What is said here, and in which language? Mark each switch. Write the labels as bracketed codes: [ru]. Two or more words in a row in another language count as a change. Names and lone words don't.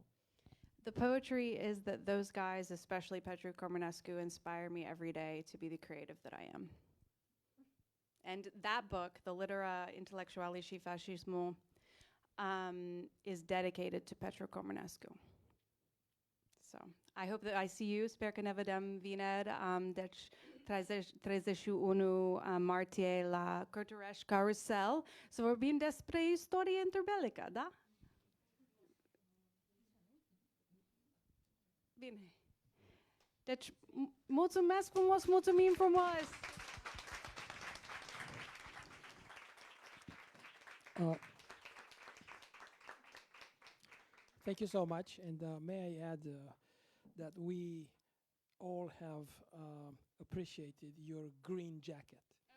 [en] The poetry is that those guys, especially Petru Cormănescu, inspire me every day to be the creative that I am. And that book, The Litera Intellectuali și Fascismul, is dedicated to Petru Cormănescu. So I hope that I see you. [ro] Sper că ne vedem vineri. Deci 31 martie la Cărturești Carousel. Să vorbim despre istorie interbelică, da? Bine. Deci, mulțumesc frumos, mulțumim frumos! [en] Thank you so much, and may I add that we all have appreciated your green jacket.